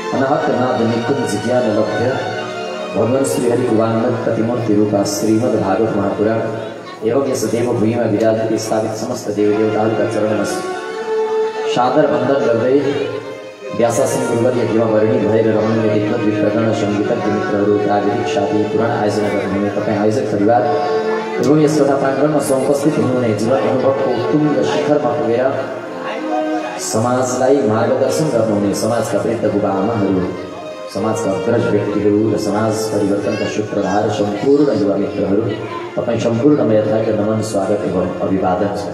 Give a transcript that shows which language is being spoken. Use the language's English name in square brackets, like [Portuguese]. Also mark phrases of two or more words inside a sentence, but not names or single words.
[Nepali] अनाहत नाद निकुंज ज्ञान लभ्य भगवान श्रीहरि वाङ्मय प्रतिमूर्ति रूपा श्रीमद् भागवत महापुराण एवं यस देवभूमिमा विराजित स्थापित समस्त देवदेवताहरूका चरणमा सादर वन्दन गर्दै व्यासासन गुरुवर्य हिमवर्णी भएर रमणीय विद्वत विप्रकरण सङ्गीतज्ञ मित्रहरू प्राविधिक साथी पुराण आयोजना गर्नुहुने तपाईँ आयोजक परिवार एवं यस कथा प्राङ्गणमा समुपस्थित हुनुहुने जीवन अनुभवको उत्तुङ्ग शिखरमा पुगेर समाजलाई मार्गदर्शन गर्नुहुने समाजका वृद्ध बुबा आमाहरू समाजका अग्रज व्यक्तिहरू र समाज परिवर्तनका सूत्रधार सम्पूर्ण युवा मित्रहरू तपाईँ सम्पूर्णमा यथार्थ नमन स्वागत एवं अभिवादन छ।